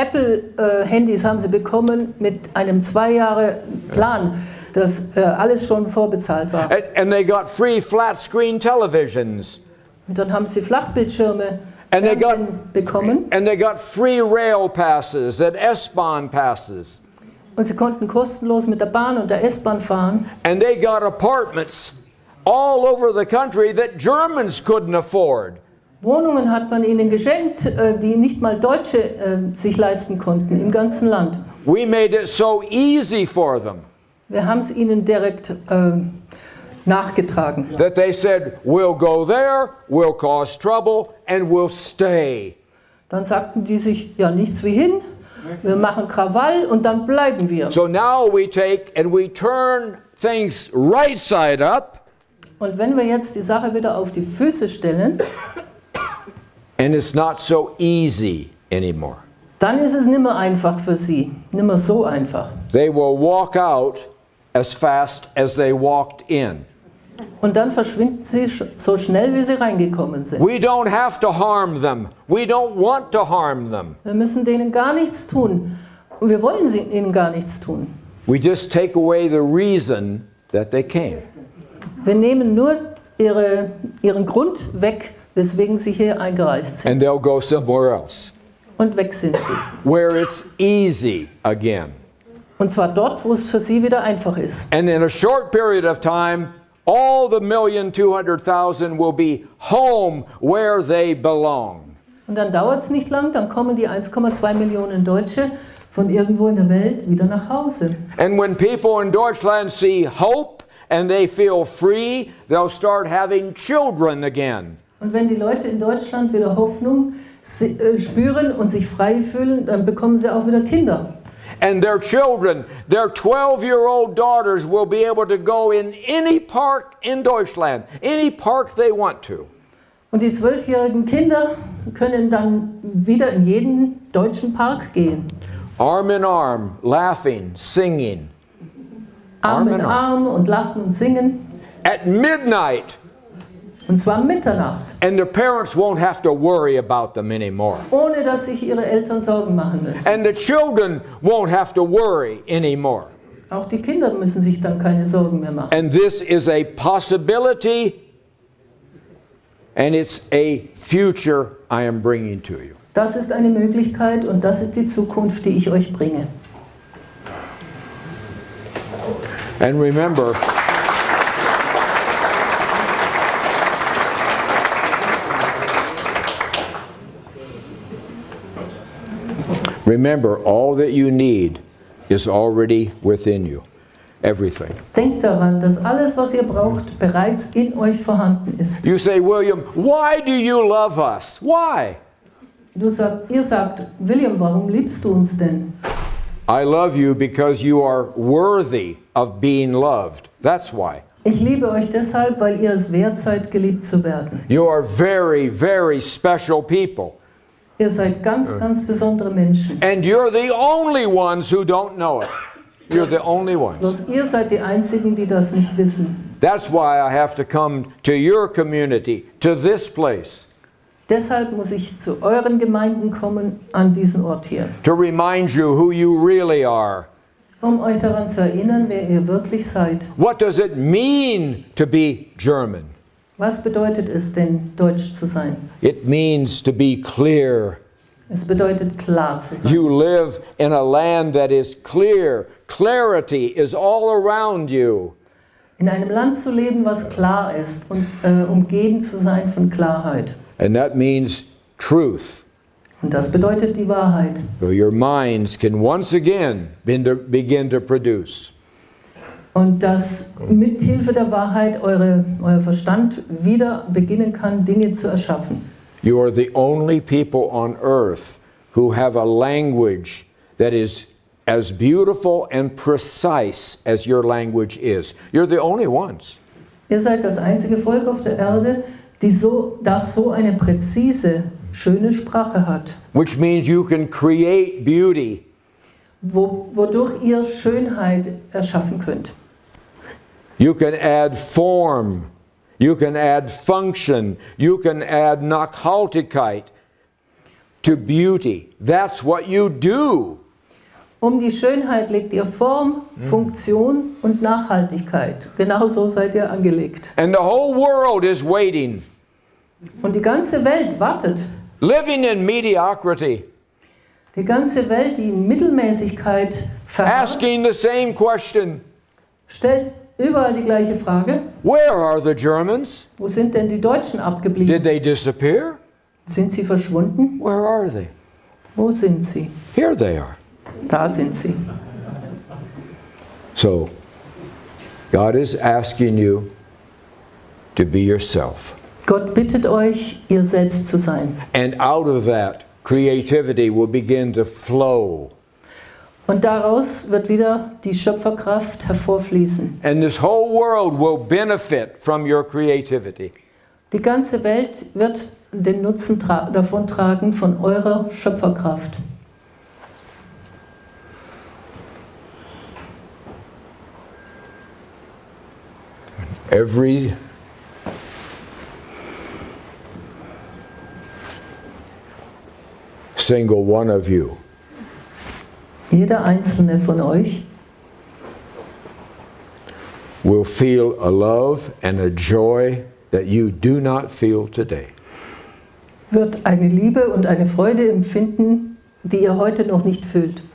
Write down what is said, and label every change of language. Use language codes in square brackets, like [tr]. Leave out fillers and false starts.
[de] Apple-Handys haben sie bekommen mit einem 2-Jahre-Plan, dass alles schon vorbezahlt war. [en] And they got free flat-screen televisions. [de] Und dann haben sie Flachbildschirme bekommen. [en] And they got free rail passes and S-Bahn passes. [de] Und sie konnten kostenlos mit der Bahn und der S-Bahn fahren. [en] And they got apartments all over the country that Germans couldn't afford. [de] Wohnungen hat man ihnen geschenkt, die nicht mal Deutsche sich leisten konnten, im ganzen Land. [en] We made it so easy for them. [de] Wir haben es ihnen direkt nachgetragen. [en] That they said, we'll go there, we'll cause trouble, and we'll stay. [de] Dann sagten die sich, ja, nichts wie hin, wir machen Krawall und dann bleiben wir. [en] So now we take and we turn things right side up. [de] Und wenn wir jetzt die Sache wieder auf die Füße stellen, [en] and it's not so easy anymore. [de] Dann ist es nicht mehr einfach für sie, nicht mehr so einfach. [en] They will walk out as fast as they walked in. [de] Und dann verschwinden sie so schnell, wie sie reingekommen sind. [en] We don't have to harm them. We don't want to harm them. [de] Wir müssen denen gar nichts tun. Und wir wollen ihnen gar nichts tun. [en] We just take away the reason that they came. [de] Wir nehmen nur ihren Grund weg, weswegen sie hier eingereist sind. [en] And they'll go somewhere else. [de] Und weg sind sie. [en] Where it's easy again. [de] Und zwar dort, wo es für sie wieder einfach ist. [en] And in a short period of time, all the 1,200,000 will be home where they belong. [de] Und dann dauert es nicht lang, dann kommen die 1,2 Millionen Deutsche von irgendwo in der Welt wieder nach Hause. [en] And when people in Deutschland see hope and they feel free, they'll start having children again. [de] Und wenn die Leute in Deutschland wieder Hoffnung spüren und sich frei fühlen, dann bekommen sie auch wieder Kinder. [en] And their children, their 12-year-old daughters will be able to go in any park in Deutschland, any park they want to. [de] Und die 12-jährigen Kinder können dann wieder in jeden deutschen Park gehen. [en] Arm in arm, laughing, singing. [de] Arm in Arm und lachen und singen. [en] At midnight. [de] Und zwar Mitternacht. [en] And their parents won't have to worry about them anymore. [de] Ohne dass sich ihre Eltern Sorgen machen müssen. [en] And the children won't have to worry anymore. [de] Auch die Kinder müssen sich dann keine Sorgen mehr machen. [en] And this is a possibility, and it's a future I am bringing to you. [de] Das ist eine Möglichkeit und das ist die Zukunft, die ich euch bringe. [en] And remember, all that you need is already within you. Everything. [de] Denkt daran, dass alles, was ihr braucht, bereits in euch vorhanden ist. [en] You say, William, why do you love us? Why? [de] Ihr sagt, William, warum liebst du uns denn? [en] I love you because you are worthy of being loved. That's why. [de] Ich liebe euch deshalb, weil ihr es wert seid, geliebt zu werden. [en] You are very, very special people. [de] Ihr seid ganz, ganz besondere Menschen. [en] And you're the only ones who don't know it. You're the only ones. [de] Bloß ihr seid die Einzigen, die das nicht wissen. [en] That's why I have to come to your community, to this place. [de] Deshalb muss ich zu euren Gemeinden kommen, an diesen Ort hier. [en] To remind you who you really are. [de] Um euch daran zu erinnern, wer ihr wirklich seid. [en] What does it mean to be German? [de] Was bedeutet es denn, Deutsch zu sein? [en] It means to be clear. [de] Es bedeutet, klar zu sein. [en] You live in a land that is clear. Clarity is all around you. [de] In einem Land zu leben, was klar ist und umgeben zu sein von Klarheit. [en] And that means truth. [de] Und das bedeutet die Wahrheit. [en] So your minds can once again begin to produce. [de] Und dass mit Hilfe der Wahrheit euer Verstand wieder beginnen kann, Dinge zu erschaffen. [en] You are the only people on earth who have a language that is as beautiful and precise as your language is. You're the only ones. [de] Ihr seid das einzige Volk auf der Erde, das so eine präzise, schöne Sprache hat. [en] Which means you can create beauty. [de] Wodurch ihr Schönheit erschaffen könnt. [en] You can add form. You can add function. You can add Nachhaltigkeit to beauty. That's what you do. [de] Um die Schönheit legt ihr Form, Funktion und Nachhaltigkeit. Genau so seid ihr angelegt. [en] And the whole world is waiting. [de] Und die ganze Welt wartet. [en] Living in mediocrity. [de] Die ganze Welt, die in Mittelmäßigkeit verharrt, [en] Asking the same question. [de] stellt überall die gleiche Frage. [en] Where are the Germans? [de] Wo sind denn die Deutschen abgeblieben? [en] Did they disappear? [de] Sind sie verschwunden? [en] Where are they? [de] Wo sind sie? [en] Here they are. [de] Da sind sie. [en] So, God is asking you to be yourself. [de] Gott bittet euch, ihr selbst zu sein. [en] And out of that, creativity will begin to flow. [de] Und daraus wird wieder die Schöpferkraft hervorfließen. [en] And this whole world will benefit from your creativity. [de] Die ganze Welt wird den Nutzen davon tragen von eurer Schöpferkraft. [en] Every single one of you [de] Jeder einzelne von euch [en] will feel a love and a joy that you do not feel today. [de] wird eine Liebe und eine Freude empfinden, die ihr heute noch nicht fühlt.